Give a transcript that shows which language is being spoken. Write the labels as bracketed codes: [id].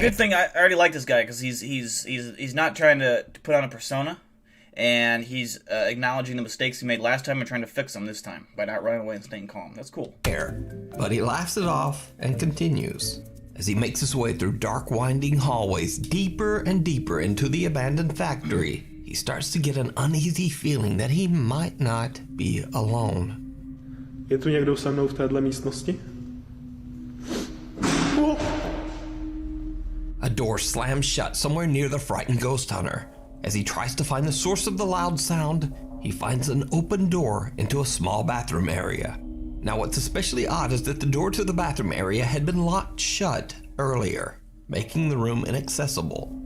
[en] good thing, I already like this guy because he's not trying to put on a persona, and he's acknowledging the mistakes he made last time and trying to fix them this time by not running away and staying calm. That's cool. But he laughs it off and continues. As he makes his way through dark winding hallways deeper and deeper into the abandoned factory, he starts to get an uneasy feeling that he might not be alone. [cs] Je tu někdo se mnou v téhle místnosti? [en] A door slams shut somewhere near the frightened ghost hunter. As he tries to find the source of the loud sound, he finds an open door into a small bathroom area. Now what's especially odd is that the door to the bathroom area had been locked shut earlier, making the room inaccessible.